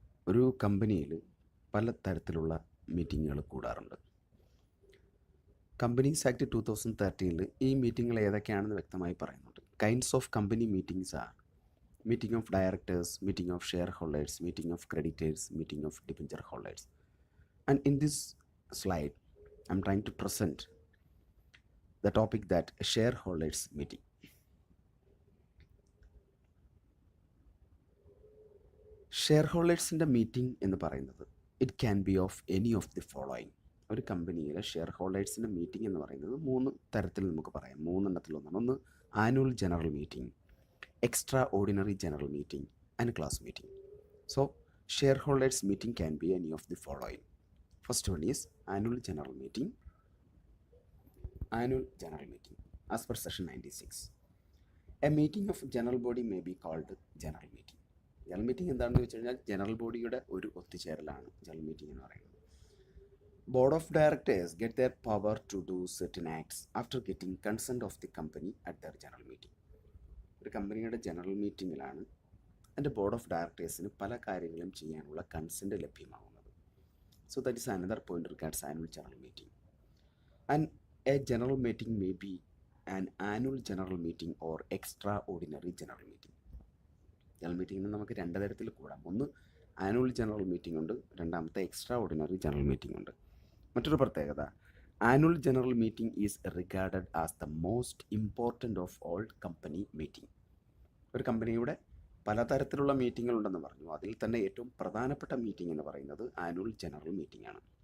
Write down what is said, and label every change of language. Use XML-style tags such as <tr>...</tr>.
<ml>ഒരു കമ്പനിയിൽ പല തരത്തിലുള്ള മീറ്റിങ്ങുകൾ കൂടാറുണ്ട്. കമ്പനീസ് ആക്ട് 2013 ഈ മീറ്റിങ്ങുകൾ ഏതൊക്കെയാണെന്ന് വ്യക്തമായി പറയുന്നുണ്ട്.</ml> <en>Kinds of company meetings are meeting of directors, meeting of shareholders, meeting of creditors, meeting of debenture holders. And in this slide, I'm trying to present the topic that shareholders meeting.</en> <ml>ഷെയർഹോൾഡേഴ്സിൻ്റെ meeting എന്ന് പറയുന്നത്</ml> <en>It can be of any of the following.</en> <ml>ഒരു കമ്പനിയിലെ share ഹോൾഡേഴ്സിൻ്റെ meeting എന്ന് പറയുന്നത് 3 തരത്തിൽ നമുക്ക് പറയാം. 3 എണ്ണത്തിലൊന്നാണ്. ഒന്ന് annual general meeting, extra ordinary general meeting and class meeting.</ml> <en>So shareholders meeting can be any of the following. First one is annual general meeting. Annual general meeting as per section 96. A meeting of general body may be called general meeting.</en> <ml>General meeting എന്താണെന്ന് വെച്ച് കഴിഞ്ഞാൽ general ബോഡിയുടെ ഒരു ഒത്തുചേരലാണ് general meeting എന്ന് പറയുന്നത്.</ml> <en>Board of directors get their power to do certain acts after getting consent of the company at their general meeting.</en> <ml>ഒരു കമ്പനിയുടെ general മീറ്റിങ്ങിലാണ് അതിൻ്റെ ബോർഡ് ഓഫ് ഡയറക്ടേഴ്സിന് പല കാര്യങ്ങളും ചെയ്യാനുള്ള കൺസെൻറ്റ് ലഭ്യമാകുന്നത്.</ml> <en>So that is another point regards annual general meeting. And a general meeting may be an annual general meeting or extraordinary general meeting.</en> <ml>General മീറ്റിങ്ങിന് നമുക്ക് 2 തരത്തിൽ കൂടാം. ഒന്ന് ആനുവൽ ജനറൽ മീറ്റിംഗ് ഉണ്ട്, രണ്ടാമത്തെ എക്സ്ട്രാ ഓർഡിനറി ജനറൽ മീറ്റിംഗ് ഉണ്ട്. മറ്റൊരു പ്രത്യേകത,</ml> <en>Annual general meeting is regarded as the most important of all company meeting.</en> <ml>ഒരു കമ്പനിയുടെ പലതരത്തിലുള്ള മീറ്റിങ്ങുകൾ ഉണ്ടെന്ന് പറഞ്ഞു. അതിൽ തന്നെ ഏറ്റവും പ്രധാനപ്പെട്ട മീറ്റിംഗ് എന്ന് പറയുന്നത് ആനുവൽ ജനറൽ മീറ്റിംഗ് ആണ്.</ml>